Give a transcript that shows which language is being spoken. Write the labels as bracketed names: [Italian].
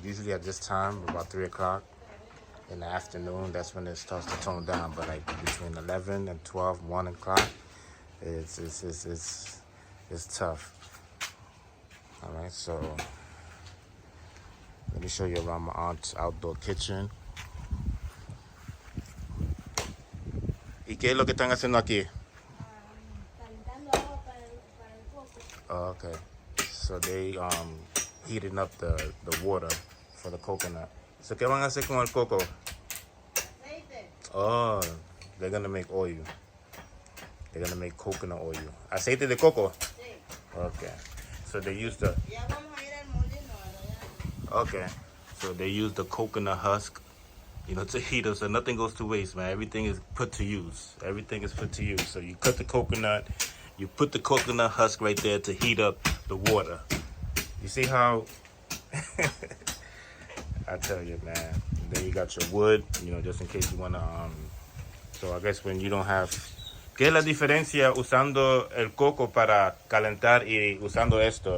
[English] Usually at this time, about 3 o'clock in the afternoon, that's when it starts to tone down. But like between 11 and 12, 1 o'clock, it's tough. All right, so let me show you around my aunt's outdoor kitchen. [Spanish] ¿Y qué es lo que están haciendo aquí? Calentando agua para el coco. [English] Oh, okay. So they heating up the water for the coconut. [Spanish] So ¿qué van a hacer con el coco? Aceite. [English] Oh, they're gonna make oil. They're gonna make coconut oil. [Spanish] Aceite de coco? Sí. [English] Okay. So they use the... [Spanish] Ya vamos a ir al molino. [English] Okay. So they use the coconut husk, you know, to heat it, so nothing goes to waste, man. Everything is put to use. Everything is put to use. So you cut the coconut, you put the coconut husk right there to heat up the water. You see how... I tell you, man. Then you got your wood, you know, just in case you want to... So I guess when you don't have... [Spanish] ¿Qué es la diferencia usando el coco para calentar y usando esto?